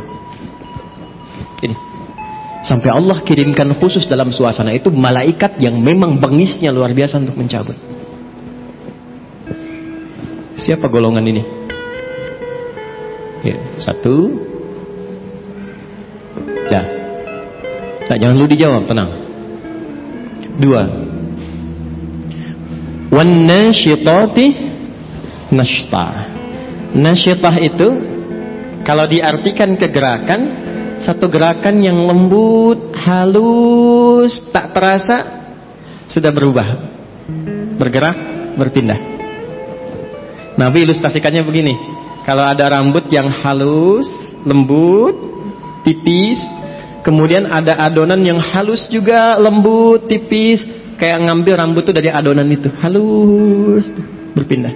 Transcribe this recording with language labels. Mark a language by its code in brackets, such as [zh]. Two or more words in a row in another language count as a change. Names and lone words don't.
[id] Ini sampai Allah kirimkan khusus dalam suasana itu malaikat yang memang bengisnya luar biasa untuk mencabut. Siapa golongan ini? Ya, satu. Ya. Nah, jangan lu dijawab, tenang. Dua. [ar] Wan nasyitati nashta. [id] Nasyitah itu kalau diartikan ke gerakan, satu gerakan yang lembut, halus, tak terasa sudah berubah, bergerak, berpindah. Nabi ilustrasikannya begini. Kalau ada rambut yang halus, lembut, tipis, kemudian ada adonan yang halus juga, lembut, tipis, kayak ngambil rambut itu dari adonan itu, halus, berpindah.